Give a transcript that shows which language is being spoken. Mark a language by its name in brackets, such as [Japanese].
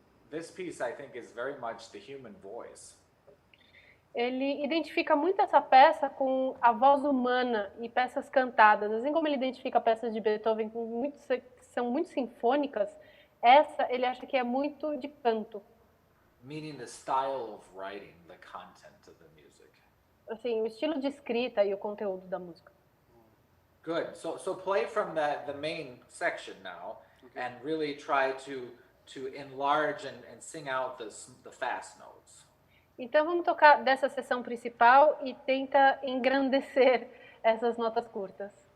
[English] This piece, I think, is very much the human voice. [Portuguese] Ele identifica muito essa peça com a voz humana e peças cantadas. Assim como ele identifica peças de Beethoven que são muito sinfônicas, essa ele acha que é muito de canto. [English] Meaning the style of writing, the content of the music. [Portuguese] Assim, o estilo de escrita e o conteúdo da música. [English] Good. So play from the main section now, okay, and really try to enlarge and sing out the fast notes. [Portuguese] Então vamos tocar dessa seção principal e tenta engrandecer essas notas curtas.